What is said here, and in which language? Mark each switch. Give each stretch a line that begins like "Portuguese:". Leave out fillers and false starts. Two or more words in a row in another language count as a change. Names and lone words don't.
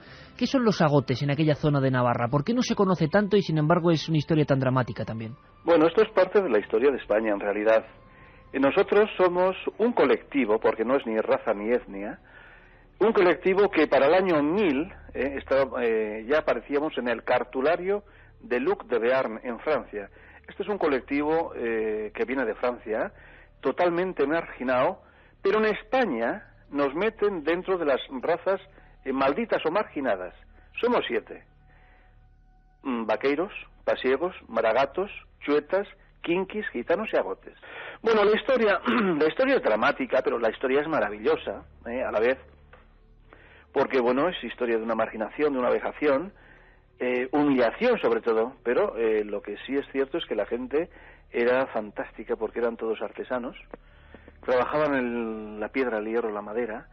Spanish: ¿Qué son los agotes en aquella zona de Navarra? ¿Por qué no se conoce tanto y sin embargo es una historia tan dramática también? Bueno, esto es parte de la historia de España en realidad. Nosotros somos un colectivo, porque no es ni raza ni etnia, un colectivo que para el año 1000 ya aparecíamos en el cartulario de Luc de Béarn en Francia. Este es un colectivo que viene de Francia, totalmente marginado, pero en España nos meten dentro de las razas malditas o marginadas. Somos 7. Vaqueiros, pasiegos, maragatos, chuetas, quinquis, gitanos y agotes. Bueno, la historia es dramática, pero la historia es maravillosa, a la vez, porque, bueno, es historia de una marginación, de una vejación, humillación sobre todo, pero lo que sí es cierto es que la gente era fantástica porque eran todos artesanos, trabajaban en la piedra, el hierro, la madera.